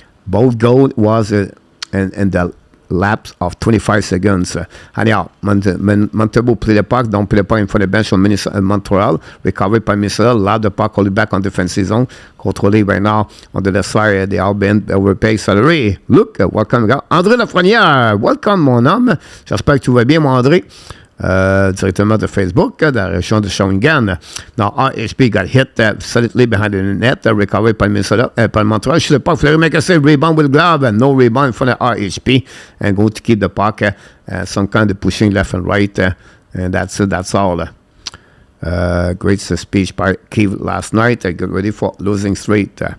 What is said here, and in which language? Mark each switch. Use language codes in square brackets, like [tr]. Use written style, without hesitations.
[en] Both goal was in the lapse of 25 seconds. Anyhow, Montembeau play the puck, don't play the puck in front of the bench on Montreal. Recovered by Minnesota, allowed the puck, hold it back on defensive zone. Contrôlé right now on the left side. They all been overpaid salary. Look, welcome, André Lafrenière. Welcome, [fr] mon homme. J'espère que tu vas bien, mon André. Directement de Facebook, de la région de Shawinigan. [en] Now, RHP got hit solidly behind the net, recovered by Minnesota, by Montreal. Should the puck, Fleury make a save, rebound with glove, and no rebound in front of RHP, and going to keep the puck, some kind of pushing left and right, and that's all. Great speech by Keith last night. Get ready for losing straight.